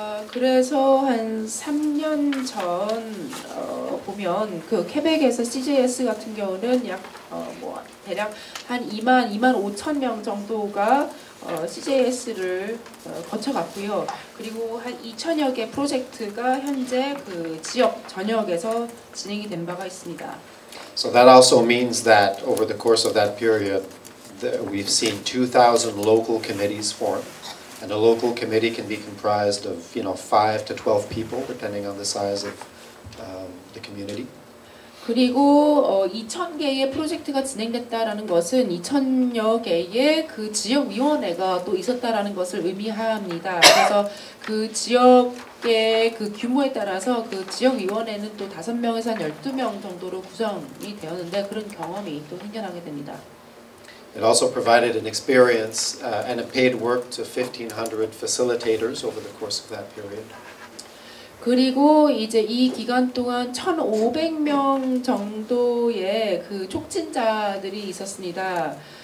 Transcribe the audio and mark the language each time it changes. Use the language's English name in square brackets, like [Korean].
[Korean] 그래서 한 3년 전 보면 그 퀘벡에서 CJS 같은 경우는 약 대략 한 2만 5천 명 정도가 CJS를 거쳐갔고요. 그리고 한 2천여 개 프로젝트가 현재 그 지역 전역에서 진행이 된 바가 있습니다. [English] So that also means that over the course of that period, we've seen 2,000 local committees form. And a local committee can be comprised of 5 to 12 people, depending on the size of the community. [Korean] 그리고 2,000개의 프로젝트가 진행됐다라는 것은 2,000여 개의 그 지역위원회가 또 있었다라는 것을 의미합니다. 그래서 그 지역의 그 규모에 따라서 그 지역위원회는 또 5명에서 한 12명 정도로 구성이 되었는데 그런 경험이 또 생겨나게 됩니다. [English] It also provided an experience and a paid work to 1,500 facilitators over the course of that period. [Korean] 그리고 이제 이 기간 동안 1,500명 정도의 그 촉진자들이 있었습니다.